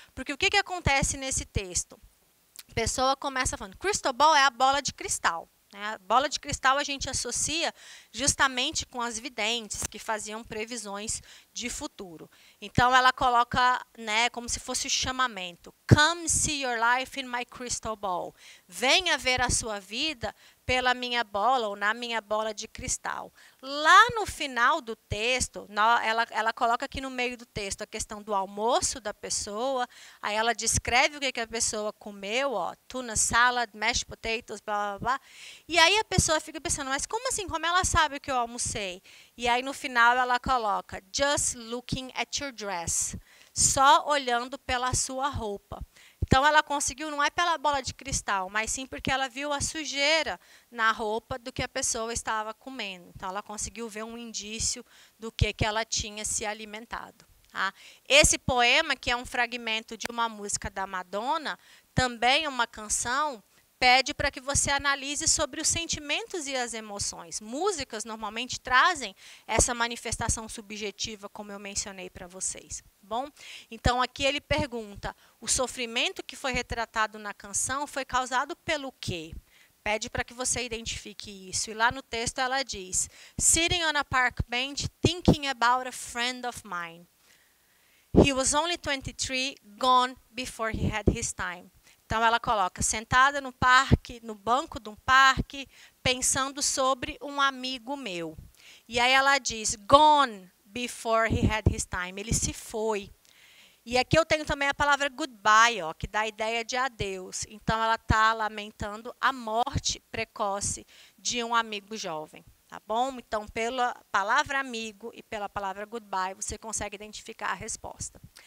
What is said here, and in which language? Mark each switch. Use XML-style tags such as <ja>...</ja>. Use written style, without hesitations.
<pt>Porque o que acontece nesse texto? A pessoa começa falando, crystal ball é a bola de cristal. A bola de cristal a gente associa justamente com as videntes que faziam previsões de futuro. Então, ela coloca, né, como se fosse o chamamento.</pt> <en>Come see your life in my crystal ball.</en> <pt>Venha ver a sua vida pela minha bola ou na minha bola de cristal. Lá no final do texto, ela coloca aqui no meio do texto a questão do almoço da pessoa, aí ela descreve o que a pessoa comeu, ó,</pt> <en>tuna salad, mashed potatoes,</en> <pt>blá, blá, blá. E aí a pessoa fica pensando, mas como assim? Como ela sabe o que eu almocei? E aí no final ela coloca,</pt> <en>just looking at your dress.</en> <pt>Só olhando pela sua roupa. Então, ela conseguiu, não é pela bola de cristal, mas sim porque ela viu a sujeira na roupa do que a pessoa estava comendo. Então, ela conseguiu ver um indício do que ela tinha se alimentado. Tá? Esse poema, que é um fragmento de uma música da Madonna, também uma canção, pede para que você analise sobre os sentimentos e as emoções. Músicas normalmente trazem essa manifestação subjetiva, como eu mencionei para vocês. Bom, então aqui ele pergunta, o sofrimento que foi retratado na canção foi causado pelo quê? Pede para que você identifique isso. E lá no texto ela diz,</pt> <en>sitting on a park bench, thinking about a friend of mine. He was only 23, gone before he had his time.</en> <pt>Então ela coloca, sentada no parque, no banco de um parque, pensando sobre um amigo meu. E aí ela diz,</pt> <en>gone before he had his time.</en> <pt>Ele se foi. E aqui eu tenho também a palavra goodbye, ó, que dá a ideia de adeus. Então ela está lamentando a morte precoce de um amigo jovem. Tá bom? Então, pela palavra amigo e pela palavra goodbye, você consegue identificar a resposta.</pt>